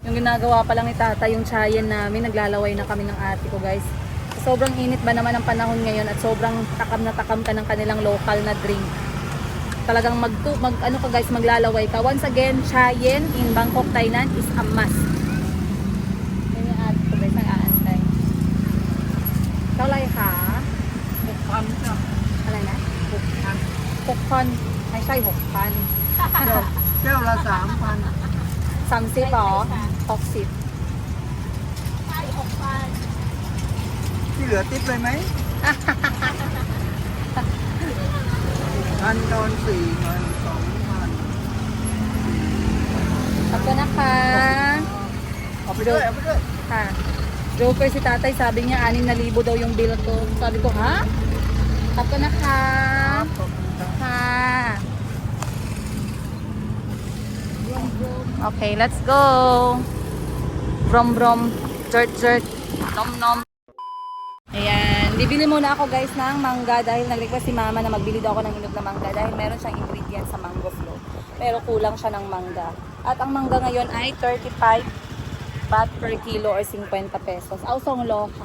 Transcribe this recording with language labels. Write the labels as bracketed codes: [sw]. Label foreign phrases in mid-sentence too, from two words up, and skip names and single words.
[tl] ginagawa pa lang ni tata yung chayen namin. Naglalaway na kami ng ate ko guys. Sobrang init ba naman ang panahon ngayon at sobrang takam na takam ka ng kanilang local na drink. Talagang ano ka guys, maglalaway ka. [en] Once again, chayen in Bangkok, Thailand is a must. [tl] Yan yung ate ko guys, nag-aantay. Ikaw lang ka? Hukpan siya. Ano na? Hukpan. [th] 6,000 ไม่ใช่ 6,000 แก้วละ3,000 30 หรอ 60 ที่เหลือติ๊บเลยไหม พันโดน4,000 2,000 ขอบคุณนะคะ เอาไปด้วยเอาไปด้วย [tl] ค่ะ Joker si tatay, sabi niya 6,000 daw yung bill ko. Sabi ko, ha? [th] ขอบคุณนะคะ ค่ะ [en] Okay, let's go. Brom brom, jert jert, nom nom. [tl] Ayan, bibili muna ako guys ng mangga dahil nag-request si mama na magbili daw ako ng hinog na mangga dahil meron siyang ingredient sa [en] mango float. [tl] Pero kulang siya ng mangga. At ang mangga ngayon ay 35 baht [en] per kilo [tl] or 50 pesos. Au song lo ka.